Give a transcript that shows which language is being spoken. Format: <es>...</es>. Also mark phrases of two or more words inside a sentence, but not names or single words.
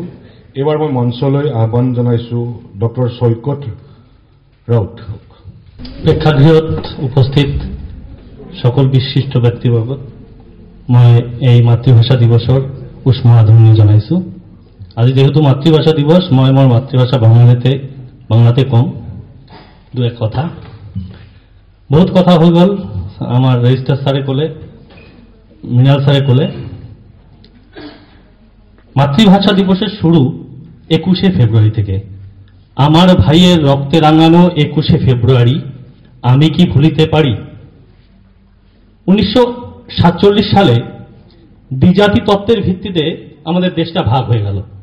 <as>এইবাৰ মই মঞ্চলৈ আহ্বান জনাইছোঁ ডক্টৰ সৈকত ৰাউত। প্ৰেক্ষাগৃহত উপস্থিত সকল বিশিষ্ট ব্যক্তিবৰ্গ, মই এই মাতৃভাষা দিৱসৰ উষ্ম আদৰণি জনাইছো। আজি যেহেতু মাতৃভাষা দিৱস, মই মোৰ মাতৃভাষা বাংলাতে কম দু এক কথা। বহুত কথা হৈ গ'ল,</as> <bn>আমার রেজিস্ট্রার স্যারে কলে, মৃণাল স্যারে কলে। মাতৃভাষা দিবসের শুরু 21শে ফেব্রুয়ারি থেকে। আমার ভাইয়ের রক্তে রাঙানো 21শে ফেব্রুয়ারি আমি কি ভুলিতে পারি? 1947 সালে দ্বিজাতি তত্ত্বের ভিত্তিতে আমাদের দেশটা ভাগ হয়ে গেল।</bn>